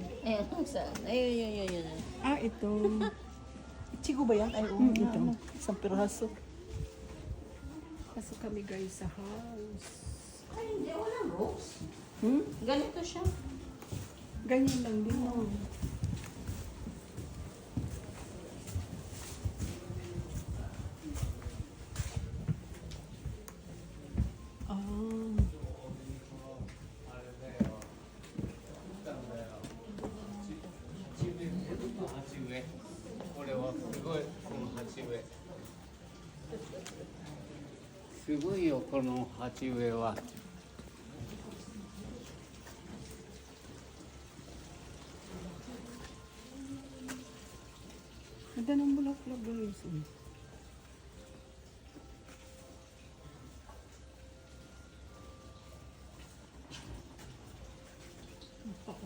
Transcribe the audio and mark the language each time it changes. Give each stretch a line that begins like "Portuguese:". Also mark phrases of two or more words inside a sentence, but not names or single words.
Filipino: Eh, saan? Ayun. Ah, ito. Ichigo ba yan? Ay, oo. ito. Isang piraso. Pasok kami guys sa house. Ay, hindi. Walang rose. Hmm? Ganito siya. Ganyan lang din mo. Ah.
Japanese: 鉢植えこれはすごいこの鉢植えすごいよこの鉢植えは
Filipino: Ganda ng bulaklak guys. Oo.